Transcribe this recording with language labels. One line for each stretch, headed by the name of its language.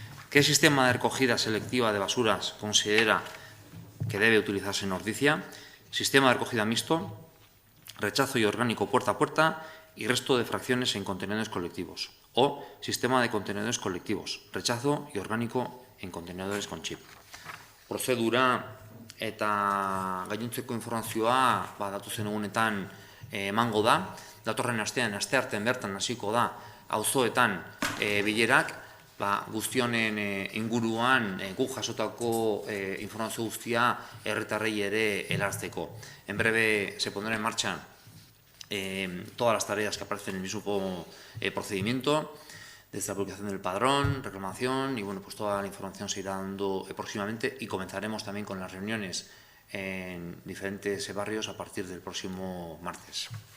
Spanish: ¿Qué sistema de recogida selectiva de basuras considera que debe utilizarse en Ordicia? Sistema de recogida mixto, rechazo y orgánico puerta a puerta y resto de fracciones en contenedores colectivos. O sistema de contenedores colectivos, rechazo y orgánico en contenedores con chip.
Basque: Prozedura eta gainontzeko informazioa datozen egunetan emango da. Datorren astean, asteartean bertan hasiko da auzoetan bilerak, guztionen inguruan guk jasotako informazio guztia herritarrei ere helarazteko.
Spanish: En breve se pondrá en marcha todas las tareas que aparecen en el mismo procedimiento, desde la publicación del padrón, reclamación y bueno, pues toda la información se irá dando próximamente y comenzaremos también con las reuniones en diferentes barrios a partir del próximo martes.